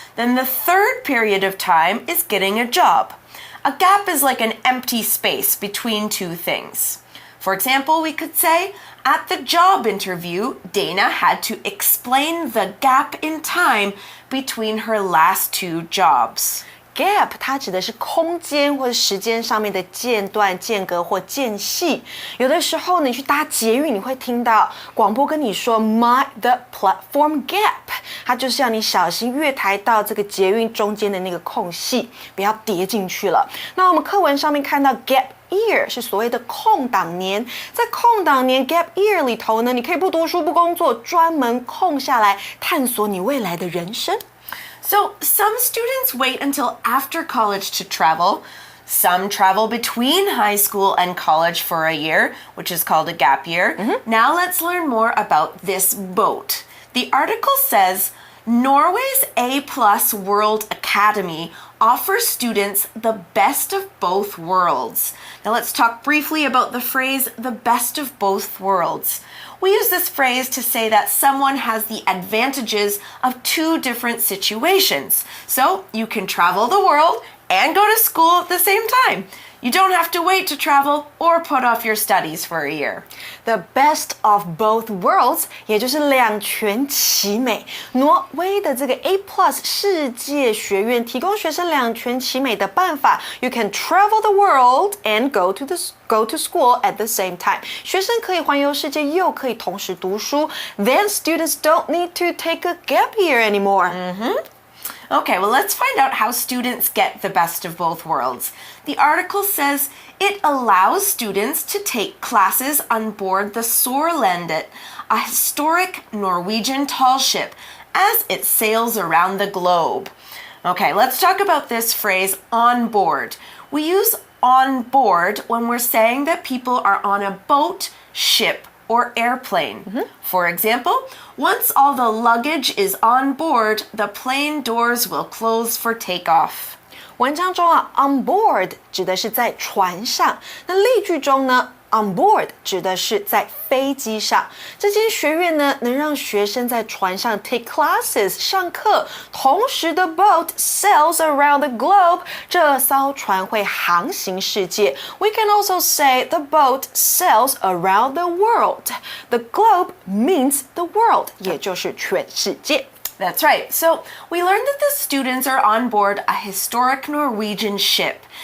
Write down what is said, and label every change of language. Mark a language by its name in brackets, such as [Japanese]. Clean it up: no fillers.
[English] Then the third period of time is getting a job. A gap is like an empty space between two things. For example, we could say, at the job interview, Dana had to explain the gap in time between her last two jobs. [Chinese] Gap 它指的是空间或者时间上面的间断、间隔或间隙。有的时候你去搭捷运，你会听到广播跟你说 [English] "Mind the platform gap"， [Chinese] 它就是要你小心月台到这个捷运中间的那个空隙，不要跌进去了。那我们课文上面看到 gap year 是所谓的空档年，在空档年 gap year 里头呢，你可以不读书不工作，专门空下来探索你未来的人生。 [English] So some students wait until after college to travel. Some travel between high school and college for a year, which is called a gap year. Now let's learn more about this boat. The article says, Norway's A+ World Academy offers students the best of both worlds. Now let's talk briefly about the phrase, the best of both worlds. We use this phrase to say that someone has the advantages of two different situations. So you can travel the world and go to school at the same time. You don't have to wait to travel or put off your studies for a year. The best of both worlds [Chinese] 也就是两全其美。挪威的这个 A+ 世界学院提供学生两全其美的办法。 [English] You can travel the world and go to school at the same time. [Chinese] 学生可以环游世界，又可以同时读书。 [English] Then students don't need to take a gap year anymore. Okay, well, let's find out how students get the best of both worlds. The article says it allows students to take classes on board the Sorlandet, a historic Norwegian tall ship, as it sails around the globe. Okay, let's talk about this phrase, on board. We use on board when we're saying that people are on a boat, ship, or airplane. For example, once all the luggage is on board, the plane doors will close for takeoff. [Chinese] 文章中啊 on board 指的是在船上，那例句中呢 on board 指的是在飞机上。这间学院呢能让学生在船上 [English] take classes [Chinese] 上课，同时的 [English] boat sails around the globe [Chinese] 这艘船会航行世界。 [English] We can also say the boat sails around the world. The globe means the world [Chinese] 也就是全世界。 [English] That's right. So we learned that the students are on board a historic Norwegian ship.